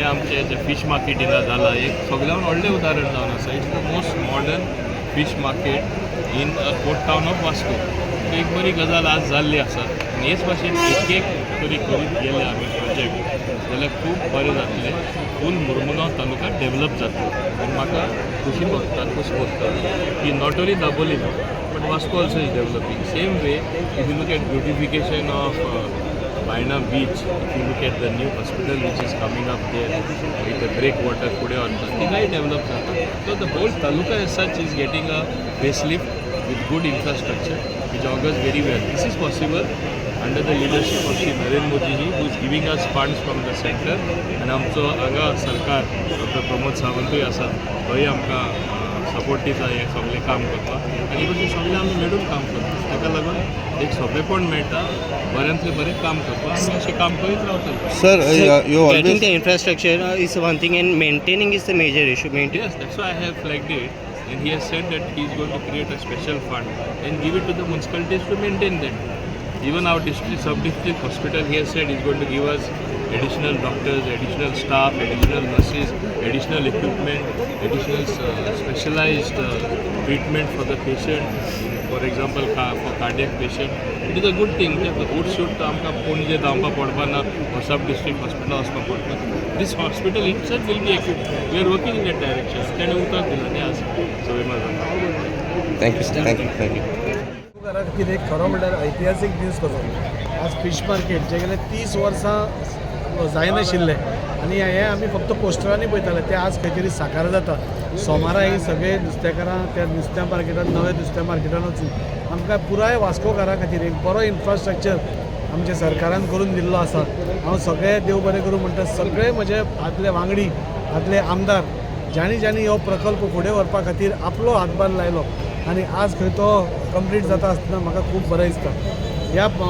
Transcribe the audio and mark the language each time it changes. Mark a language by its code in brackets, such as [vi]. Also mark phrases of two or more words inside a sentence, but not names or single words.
[kok] आमचे जे [en] fish market [kok] हिंगा जाला एक सगळ्यान व्हडलें उदाहरण जावन आसा [en] it's the most modern fish market in port town of Vasco [kok] एक बरी गजाल आज जाल्ली आसा आनी हेच भाशेन एक तरी करीत गेले आमी प्रोजेक्ट जाल्यार खूब बरें जातलें फूल मुरमुगांव तालुका डेव्हलप जातलो आनी म्हाका खुशी भोगता की [en] not only Dabolim but Vasco also is developing same way if you look at beautification of Baina beach if you look at the new hospital which is coming up there with the break water [kok] फुडें वता थिंगाय डेव्हलप जाता [en] so the whole taluka as such is getting a facelift with good infrastructure which augurs very well. This is possible under the leadership of Shri Narendra Modi ji who is giving us funds from the center and [kok] आमचो हांगा सरकार डॉक्टर प्रमोद सावंतूय आसा थंय आमकां सपोर्ट दिता हें सगळें काम करपाक आनी तशें सगळें आमी मेळून काम करता ताका लागून एक सोंपेपण मेळटा बऱ्यांतलें बरें काम करपाक आमी अशें काम करीत रावतले [en] Sir, you Getting always. the infrastructure is one thing and maintaining is the major issue. Yes, that's why I have flagged it. And he has said that he is going to create a special fund and give it to the municipalities to maintain them. Even our district, sub-district hospital, he has said he is going to give us additional doctors, additional staff, additional nurses, additional equipment, additional specialized treatment for the patient. For example, for cardiac patient. It is a good thing. The wood should [kok] आमकां पणजे धांवपा पडपा ना [en] or sub-district hospital [kok] वचपा पडपा. [en] This hospital itself will be equipped. We are working in that direction. [kok] तेणें उतर दिलां न्ही आज सवय [en] Thank you. [kok] घरा खातीर एक खरो म्हणल्यार ऐतिहासीक दीस कसो आज [en] fish market [kok] जे गेले 30 वर्सां जायनाशिल्ले आनी हे आमी फक्त पोस्टरांनी पळयताले ते आज खंय तरी साकार जाता सोमारा ही सगळे नुस्तेकारां त्या नुस्त्या मार्केटान नव्या नुस्त्या मार्केटान वचून आमकां पुराय वास्कोकारां खातीर एक बरो इन्फ्रास्ट्रक्चर आमच्या सरकारान करून दिल्लो आसा हांव सगळे देव बरें करूं म्हणटा सगळे म्हजे आदले वांगडी आदले आमदार ज्यांनी हो प्रकल्प फुडें व्हरपा खातीर आपलो हातभार लायलो आनी आज खंय तो कंप्लीट जाता आसतना म्हाका खूब बरें दिसता ह्या